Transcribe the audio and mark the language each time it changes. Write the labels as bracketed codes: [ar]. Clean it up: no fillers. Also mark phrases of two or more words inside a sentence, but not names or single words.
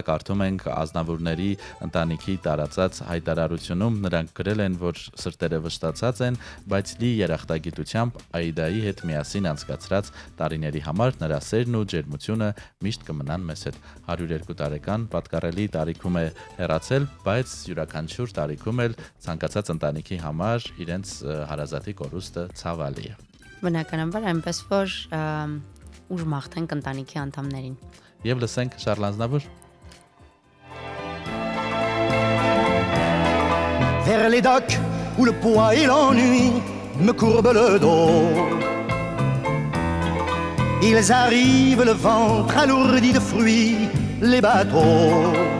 [hy] կարդում ենք Ազնավուրների ընտանիքի տարածած հայտարարությունում նրանք գրել են որ սրտերը վշտացած են բայց լի երախտագիտությամբ Այդայի հետ միասին անցկացրած տարիների համար նրա սերն ու ջերմությունը միշտ կմնան մեզ հետ 102 տարեկան պատկառելի տարիքում է հեռացել բայց յուրաքանչյուր տարիքում էլ ցանկացած ընտանիքի համար իրենց հարազատի կորուստը ցավալի է Բնականաբար այնպես որ ուժ մաղթենք ընտանիքի անդամներին եւ լսենք Շարլ Ազնավուր [fr] Vers les docks où le poids et l'ennui me courbent le dos. Ils arrivent le ventre alourdi de fruits, les bateaux.